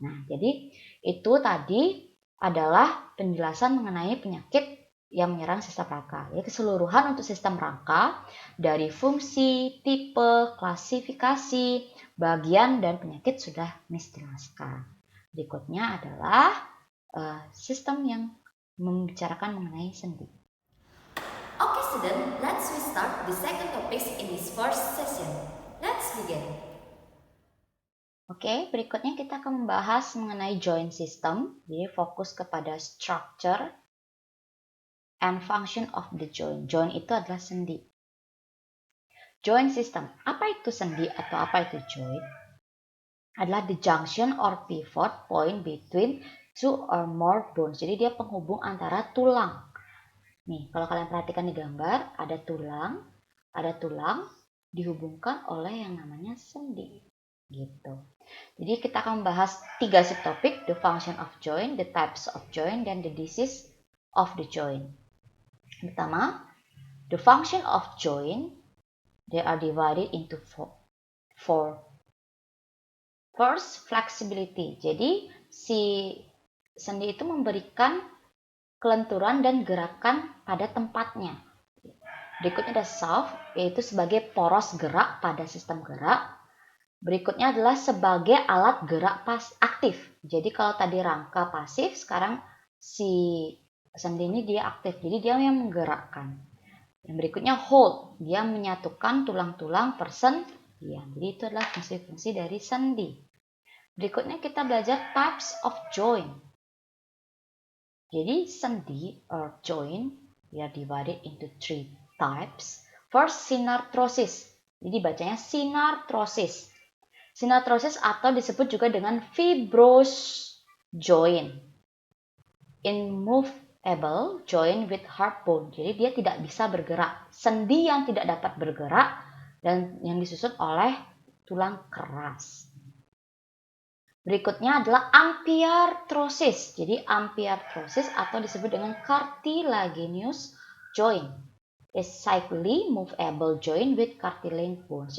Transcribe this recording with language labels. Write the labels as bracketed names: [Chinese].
[Indonesian] Nah, jadi itu tadi adalah penjelasan mengenai penyakit yang menyerang sistem rangka. Jadi keseluruhan untuk sistem rangka dari fungsi, tipe, klasifikasi, bagian, dan penyakit sudah Miss jelaskan. Berikutnya adalah sistem yang membicarakan mengenai sendi. [English] Okay student, let's restart the second topic in this first session. Let's begin. [Indonesian] Oke, berikutnya kita akan membahas mengenai joint system. Jadi fokus kepada [English] structure and function of the joint. [Indonesian] Joint itu adalah sendi. Joint system. Apa itu sendi atau apa itu joint? [English] Adalah the junction or pivot point between two or more bones. [Indonesian] Jadi dia penghubung antara tulang. Nih, kalau kalian perhatikan di gambar, ada tulang dihubungkan oleh yang namanya sendi. Gitu. Jadi kita akan membahas 3 subtopik, [English] the function of joint, the types of joint, dan the disease of the joint. Pertama, the function of joint, they are divided into four. First, flexibility. [Indonesian] Jadi si sendi itu memberikan kelenturan dan gerakan pada tempatnya. Berikutnya ada shaft, yaitu sebagai poros gerak pada sistem gerak. Berikutnya adalah sebagai alat gerak aktif. Jadi kalau tadi rangka pasif, sekarang si sendi ini dia aktif. Jadi dia yang menggerakkan. Yang berikutnya hold, dia menyatukan tulang-tulang persendian. Jadi itu adalah fungsi-fungsi dari sendi. Berikutnya kita belajar types of joint. Jadi sendi [English] or joint, we are divided into 3 types. [Indonesian] First, synarthrosis. Jadi bacanya synarthrosis. Synarthrosis atau disebut juga dengan fibrous joint. [English] Immovable joint with hard bone. [Indonesian] Jadi dia tidak bisa bergerak. Sendi yang tidak dapat bergerak dan yang disusun oleh tulang keras. Berikutnya adalah ampiarthrosis. Jadi ampiarthrosis atau disebut dengan cartilaginous joint. [English] A slightly movable joint with cartilage bones.